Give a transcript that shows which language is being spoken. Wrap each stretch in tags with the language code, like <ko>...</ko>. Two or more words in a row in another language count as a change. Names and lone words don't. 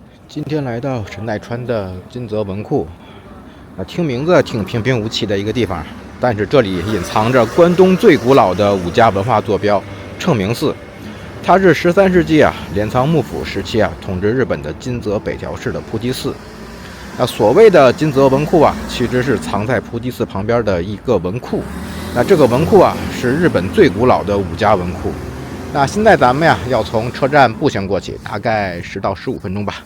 <zh>今天来到神奈川的金泽文库，听名字挺平平无奇的一个地方，但是这里隐藏着关東最古老的武家文化坐標称名寺。它是13世紀镰倉幕府時期統治日本的金澤北條氏的菩提寺。所謂的金澤文庫其實是藏在菩提寺旁邊的一個文庫。這個文庫是日本最古老的武家文庫。現在咱們要從車站步行過去，大概10到15分鐘吧。</zh>